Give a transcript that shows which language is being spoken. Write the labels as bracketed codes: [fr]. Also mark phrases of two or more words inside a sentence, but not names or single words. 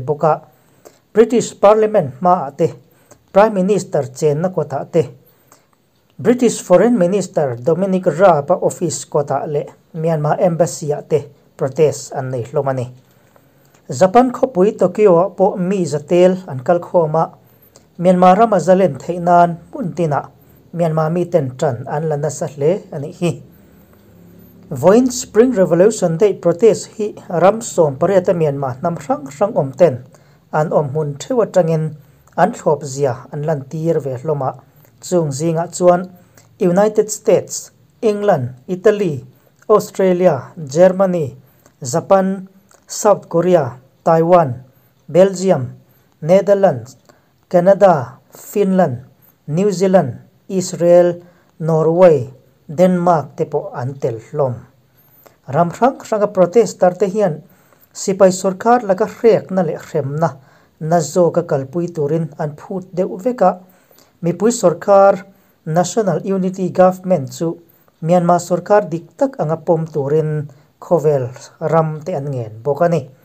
[lus] boka British Parliament ma ate Prime Minister chen na kota te British Foreign Minister Dominic Raab office kota le Myanmar embassy ate protest an nei hlomani Japan khopui Tokyo po mi zatel an kalkhoma Myanmar ramazalen theinan puntina Myanmar mi ten tran an lana sa hle ani hi Voin Spring Revolution Day protest hi ram som pareta Myanmar nam rang omten an mun thewa tangin an thlop zia an lan tir ve hloma chung zinga chuan United States England Italy Australia Germany Japan South Korea Taiwan Belgium Netherlands Canada Finland New Zealand Israel Norway Denmark tepo antel hlom ram ranga protester te hian Sipai sarkar laka hrek na le hremna na zawk kalpui turin an phut deuh veka mipui sarkar National Unity Government chu Myanmar sarkar diktak anga pom turin Khawvel ram te an ngen bokani